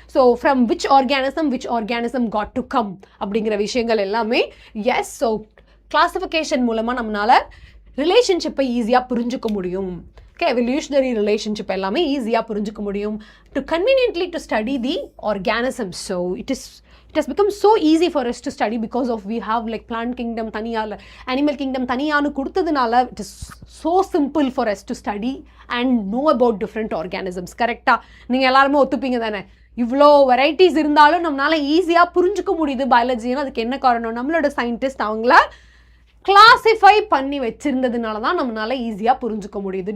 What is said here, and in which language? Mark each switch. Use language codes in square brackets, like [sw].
[en] so from which organism got to come [ta] அப்படிங்கிற விஷயங்கள் எல்லாமே. எஸ், ஸோ கிளாஸிஃபிகேஷன் மூலமாக நம்மளால் ரிலேஷன்ஷிப்பை ஈஸியாக புரிஞ்சுக்க முடியும். ஓகே, எவல்யூஷனரி ரிலேஷன்ஷிப் எல்லாமே ஈஸியாக புரிஞ்சுக்க முடியும். [en] To conveniently to study the organisms. So it has become so easy for us to study because of we have like plant kingdom தனியாக, animal kingdom [ta] தனியானு கொடுத்ததுனால [en] it is so simple for us to study and know about different organisms. [ta] கரெக்டாக? நீங்கள் எல்லாருமே ஒத்துப்பீங்க தானே? இவ்வளோ varieties இருந்தாலும் நம்மளால ஈஸியாக புரிஞ்சுக்க முடியுது பயாலஜின்னு. அதுக்கு என்ன காரணம்? நம்மளோட சயின்டிஸ்ட் அவங்கள கிளாசிஃபை பண்ணி வச்சிருந்ததுனால தான் நம்மளால ஈஸியாக புரிஞ்சுக்க முடியுது.